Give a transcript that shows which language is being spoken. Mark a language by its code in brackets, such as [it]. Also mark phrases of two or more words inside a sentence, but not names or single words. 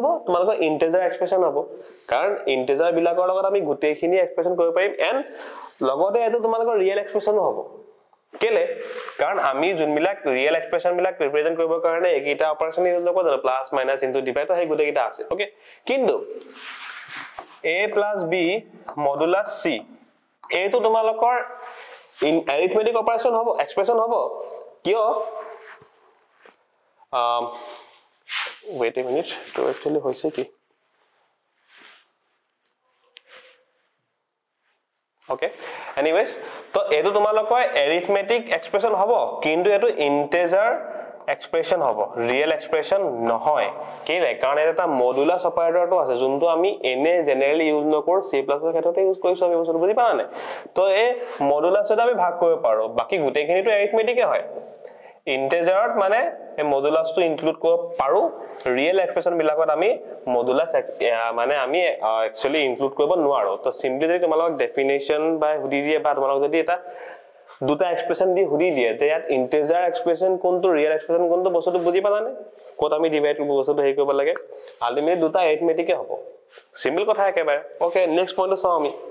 [as] তোমালোকৰ [en] integer expression [as] হ'ব কাৰণ ইন্টিজাৰ বিলাকৰ লগত আমি গুটেইখিনি এক্সপ্ৰেছন কৰিব পাৰিম এন্ড লগতে এটো তোমালোকৰ [en] real expressionো [as] হ'ব কেলে কাৰণ আমি যোনবিলাক [en] real expression [as] বিলাক ৰিপ্ৰেজেন্ট কৰিবৰ কাৰণে এইটা [en] operation use [as] নকৰো জানো [en] plus minus into divide [as] তো সেই গুটেইটা আছে ওকে কিন্তু a + b মডুলাস c এইটো তোমালোকৰ [en] arithmetic operation [as] হ'ব এক্সপ্ৰেছন হ'ব কিয় [en] wait a minute [as] to actually hoise ki okay anyways to etu tumalokor [en] arithmetic expression [as] হ'ব কিন্তু এইটো [en] integer expression [as] হ'ব [en] real expression [as] নহয় কিয় কাৰণ এইটো [en] modulus operator [as] তো আছে যোনটো আমি এনে [en] generally use [as] নকৰ c+ ৰ ক্ষেত্ৰতে use কৈছো আমি বস্তু বুজি পা না তো এ modulus এটা আমি ভাগ কৰিব পাৰো বাকী গোটে khini to arithmetic e hoy integer মানে এই মডুলাস টু ইনক্লুড কৰিব পাৰো [en] real expression [as] বিলাকত আমি মডুলাস মানে আমি [en] actually include [as] কৰিব নোৱাৰো তো সিম্পলি যদি তোমালোক ডেফিনেশন বা হুদি দিয়ে বা তোমালোক যদি এটা দুটা এক্সপ্ৰেছন দি হুদি দিয়ে যে ইয়াত [en] integer expression [as] কোনটো [en] real expression [as] কোনটো বস্তুটো বুজি পালানে কোত আমি ডিভাইড কৰিব বস্তুটো হেই কৰিব লাগে আলটিমেটলি দুটা এৰিথমেটিকে হ'ব [en] simple কথা [as] একেবাৰে [en] okay next pointটো [as] চাও আমি